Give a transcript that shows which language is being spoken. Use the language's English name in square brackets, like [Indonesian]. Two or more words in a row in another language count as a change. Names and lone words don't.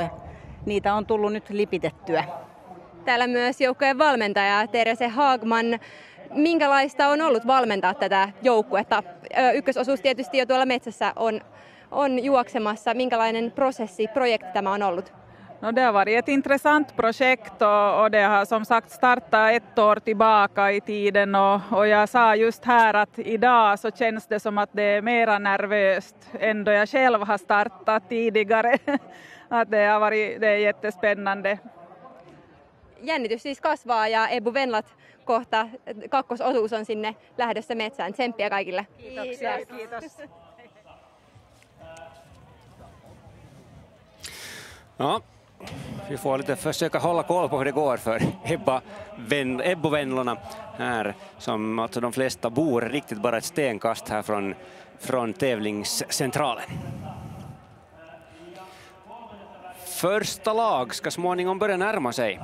[Finnish] Ja niitä on tullut nyt lipitettyä. Täällä myös joukkueen valmentaja Terese Hagman. Minkälaista on ollut valmentaa tätä joukkuetta? Ykkösosuus tietysti jo tuolla metsässä on juoksemassa. Minkälainen projekti tämä on ollut? No, [Swedish] det har varit ett intressant projekt och det har som sagt startat ett år tillbaka i tiden och jag sa just här att idag så känns det som att det är mera nervöst än då jag själv har startat tidigare. Att det är jättespännande. [Finnish] Jännitys siis kasvaa ja Ebbu Venlat kohta kakkososuus on sinne lähdössä metsään. Tsemppiä kaikille. Kiitoksia. Kiitos. [Swedish] Ja, vi får lite försöka hålla koll på hur det går för Ebbo-vänlorna här, som alltså de flesta bor riktigt bara ett stenkast här från tävlingscentralen. Första lag ska småningom börja närma sig.